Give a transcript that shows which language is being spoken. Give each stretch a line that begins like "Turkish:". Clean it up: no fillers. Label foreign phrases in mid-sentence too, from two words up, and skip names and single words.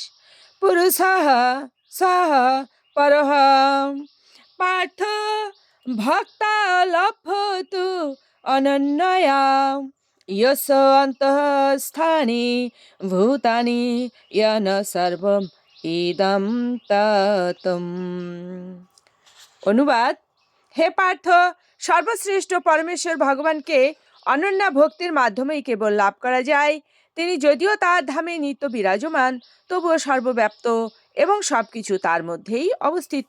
Sanskrit: पुरुषः सः परः पार्थ भक्ता लभतु अनन्यया यश अन्तःस्थानि भूतानि येन सर्वम् इदं ततम्।
Bangla: অনুবাদ, হে পার্থ, সর্বশ্রেষ্ঠ পরমেশ্বর ভগবানকে অনন্য ভক্তির মাধ্যমেই কেবল লাভ করা যায়। তিনি যদিও তার ধামে নিত্য বিরাজমান, তবুও সর্বব্যাপ্ত এবং সবকিছু তার মধ্যেই অবস্থিত।